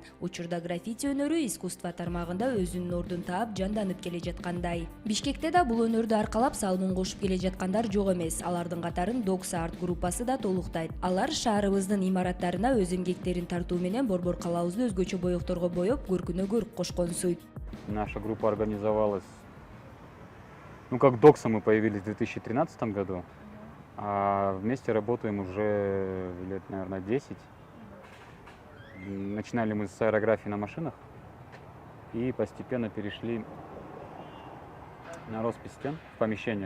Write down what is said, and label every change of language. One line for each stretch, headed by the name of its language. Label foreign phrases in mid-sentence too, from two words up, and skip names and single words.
Kyrgyz: Учурда граффити өнөрү искусство тармагында өзүнүн ордун таап, жанданып келе жаткандай. Бишкекте да бул өнөрдү аркалап салымын кошуп келе жаткандар жок эмес. Алардын катарын Докса арт группасы да толуктайт. Алар шаарыбыздын имараттарына өз эмгектерин тартуу менен борбор калаабызды өзгөчө боёкторго боеп, көркүнө көрк кошконсуйт.
Russian: Наша группа организовалась, как Докса мы появились в 2013 году, а вместе работаем уже лет, наверное, 10. Начинали мы с аэрографии на машинах и постепенно перешли на роспись стен в помещениях.